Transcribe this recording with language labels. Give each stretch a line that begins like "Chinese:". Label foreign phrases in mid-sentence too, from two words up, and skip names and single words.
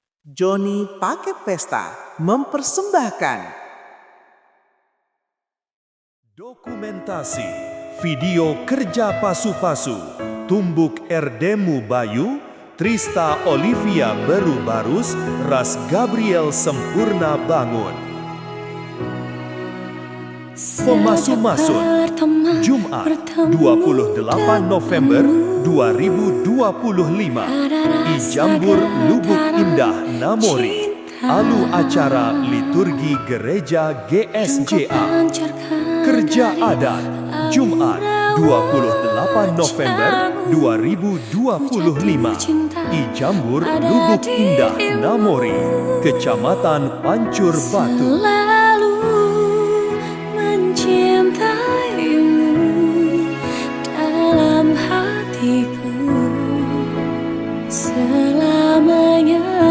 Indonesian: Joni Paket Pesta mempersembahkan
Batak Karo: dokumentasi video kerja Pasu-Pasu Tumbuk Erdemu Bayu, Trista Olivia Beru Barus, Ras Gabriel Sempurna Bangun. Pemasu-masun Jumat 28 November 2025 Ijambur Lubuk Indah Namori. Alu acara liturgi gereja GSJA. Kerja adat Jumat 28 November 2025 Ijambur Lubuk Indah Namori, Kecamatan Pancur Batu.
Indonesian: Selalu mencintaimu dalam hatiku selamanya.